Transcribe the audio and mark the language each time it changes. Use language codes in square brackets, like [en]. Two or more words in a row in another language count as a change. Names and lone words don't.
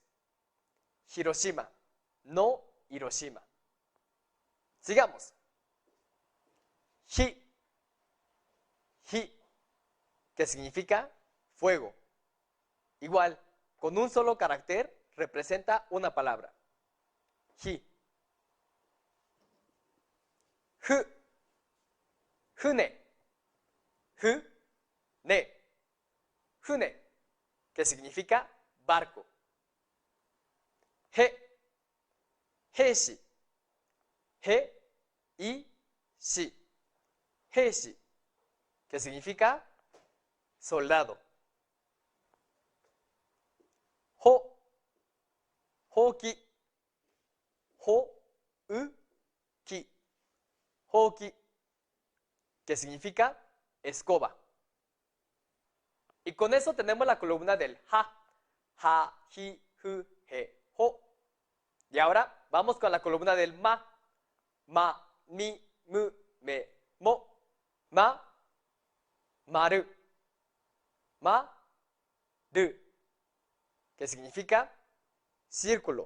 [es] Hiroshima, no Hiroshima. Sigamos. Hi, que significa fuego. Igual, con un solo carácter representa una palabra. [ja] Hi. Fu, fune, fune, [es] que significa barco. [ja] He, heishi, heishi, [es] que significa soldado. [ja] Ho, hoki, hoki, [es] que significa escoba. Y con eso tenemos la columna del [ja] ha, hi, hu, he, ho. [es] Y ahora vamos con la columna del [ja] ma, mi, mu, me, mo, maru, ru, [es] que significa círculo.